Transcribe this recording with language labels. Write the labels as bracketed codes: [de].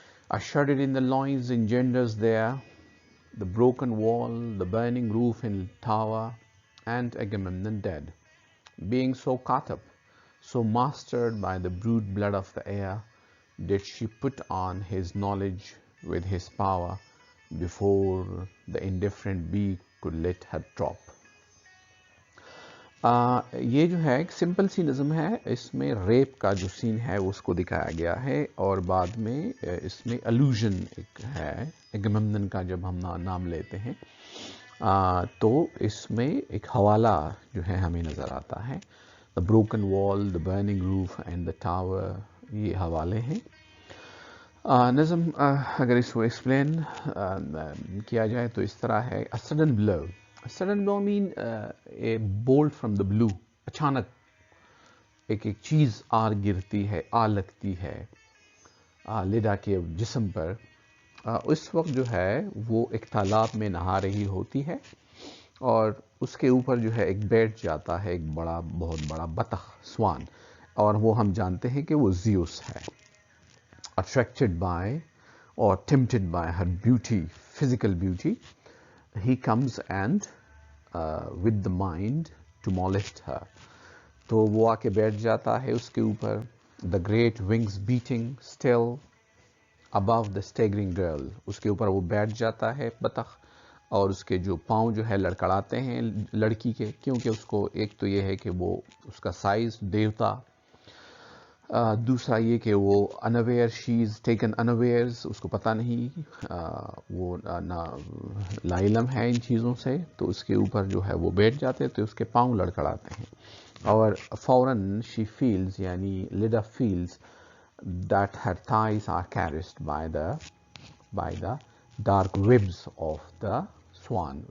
[en] A shudder in the loins engenders there the broken wall, the burning roof in tower, and Agamemnon dead. Being so caught up, so mastered by the brute blood of the air, did she put on his knowledge with his power before the indifferent beak could let her drop. [ur] یہ جو ہے ایک simple سی نظم ہے. اس میں rape کا جو سین ہے اس کو دکھایا گیا ہے اور بعد میں اس میں الوژن ایک ہے اگممنن کا. جب ہم نام لیتے ہیں تو اس میں ایک حوالہ جو ہے ہمیں نظر آتا ہے. [en] the broken wall, the burning roof and the tower, [ur] یہ حوالے ہیں. نظم اگر اس کو ایکسپلین کیا جائے تو اس طرح ہے. [en] A sudden blow. A sudden blow mean a bolt from the blue. [ur] اچانک ایک چیز گرتی ہے, لگتی ہے لیڈا کے جسم پر. اس وقت جو ہے وہ ایک تالاب میں نہا رہی ہوتی ہے اور اس کے اوپر جو ہے ایک بیٹھ جاتا ہے ایک بہت بڑا بطخ, سوان, اور وہ ہم جانتے ہیں کہ وہ زیوس ہے. [en] Attracted by or tempted by her beauty, physical beauty, he comes and with the mind to molest her. [ur] تو وہ آ کے بیٹھ جاتا ہے اس کے اوپر. [en] The great wings beating still above the staggering girl. [ur] اس کے اوپر وہ بیٹھ جاتا ہے بطخ اور اس کے جو پاؤں جو ہے لڑکڑاتے ہیں لڑکی کے, کیونکہ اس کو ایک تو یہ ہے کہ وہ اس کا سائز دیوتا, دوسرا یہ کہ وہ انویئر, [en] she is taken unawares, [ur] اس کو پتہ نہیں, وہ لاعلم ہے ان چیزوں سے, تو اس کے اوپر جو ہے وہ بیٹھ جاتے تو اس کے پاؤں لڑکڑاتے ہیں اور فوراً [en] she feels, [ur] یعنی [en] Leda feels that her thighs are caressed by the dark webs of the swan.